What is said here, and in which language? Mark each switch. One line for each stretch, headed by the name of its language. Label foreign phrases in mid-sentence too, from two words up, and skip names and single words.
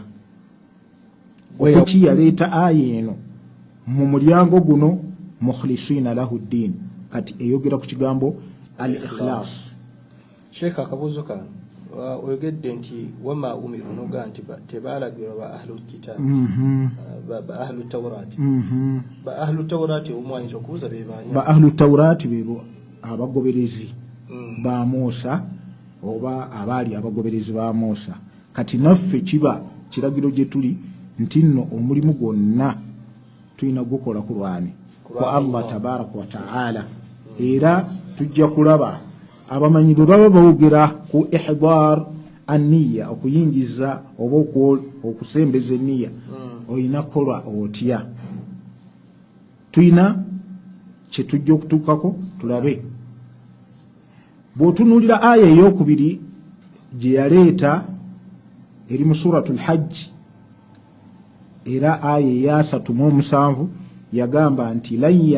Ganda: Okuki yaleeta aya eno mu mulyango guno
Arabic: مخلصين له الدين,
Ganda: kati eyogera ku kigambo al-ikhlas. Sheikh akabuuzo kano oyogedde nti
Arabic: وما أمروا
Ganda: noga nti tebalagirwa ba
Arabic: أهل الكتاب
Ganda: ba
Arabic: أهل التوراة
Ganda: ba
Arabic: أهل التوراة
Ganda: omwanyisa okubuuza be baanya ba
Arabic: أهل التوراة
Ganda: bebo abagoberezi ba Musa oba abaali abagoberezi ba Musa. Kati naffe kiba kiragiro gye tuli nti nno omulimu gwonna tulina gukola ku lwani kwa
Arabic: الله تبارك وتعالى.
Ganda: Era tujja kulaba abamanyi bwe baba bawogera ku
Arabic: إحضار النية,
Ganda: okuyingiza oba okusembeza enniya, olina kukola otya. Tulina kye tujja okutuukako tulabe. Bw'otunuulira aya ey'okubiri gye yaleeta eri mu suratul hajj, era aya eya 37 yagamba nti lan